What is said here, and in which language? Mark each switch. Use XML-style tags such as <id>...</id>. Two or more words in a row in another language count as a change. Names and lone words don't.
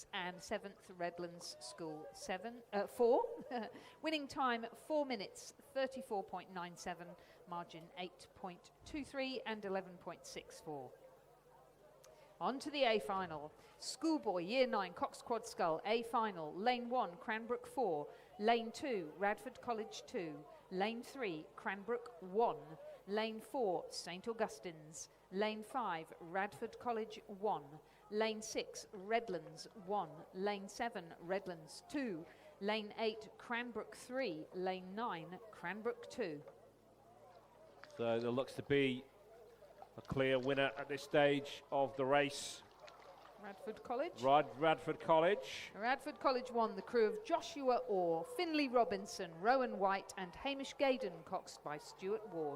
<en>And 7th, Redlands School 4. Winning time 4 minutes 34.97, margin 8.23 and 11.64. On to the A final. Schoolboy Year 9 Cox Quad Scull A final. Lane 1, Cranbrook 4. Lane 2, Radford College 2. Lane 3, Cranbrook 1. Lane 4, St Augustine's. Lane 5, Radford College 1. Lane 6, Redlands 1. Lane 7, Redlands 2. Lane 8, Cranbrook 3. Lane 9, Cranbrook 2. So there looks to be a clear winner at this stage of the race. Radford College. Radford College. Radford College won, the crew of Joshua Orr, Finley Robinson, Rowan White and Hamish Gaydon, coxed by Stuart Ward.</en>